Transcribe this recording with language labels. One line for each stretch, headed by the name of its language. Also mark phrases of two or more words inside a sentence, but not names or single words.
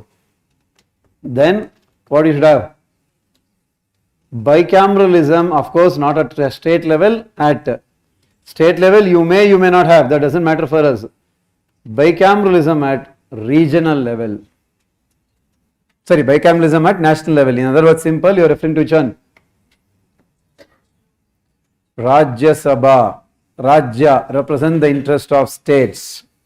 English: Then what you should have? Bicameralism, of course, not at state level. At state level, you may not have. That doesn't matter for us. Bicameralism at regional level. Sorry, bicameralism at national level. In other words, simple, you are referring to which one? Rajya Sabha. Rajya represent the interest of states.